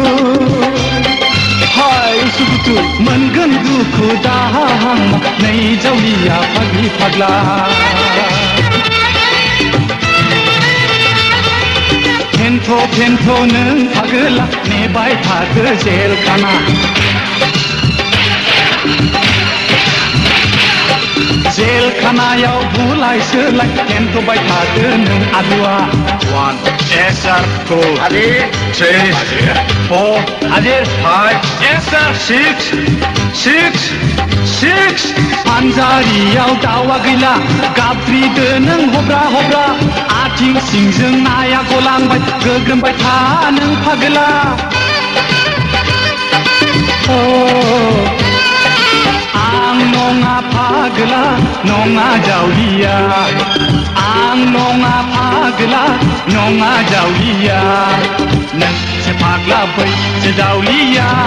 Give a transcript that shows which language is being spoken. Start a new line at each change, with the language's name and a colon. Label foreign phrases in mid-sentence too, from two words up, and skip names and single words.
Bodo: हाय उसुखुथु मोनगोन दुखु दाहा नै जावलिया फाग्लि फाग्ला फेन्थ' नों फाग्ला नेबाय थादो जेल खाना जेल खानायाव बुलाय सोलाय फेन्थ'बाय थादो नों आलुआ
English: 1 yes sir 2 Adir 3 4 Adir 5 yes sir 6
Bodo: फानजारियाव दावा गैला गाबज्रिदो नों हब्रा हब्रा आथिं सिंजों नाया गलांबाय गोग्रोमबाय था नों फाग्ला आं नङा फाग्ला नङा जावलिया आं नङा फाग्ला नङा जावलिया नोंसो फाग्ला बैसो जावलिया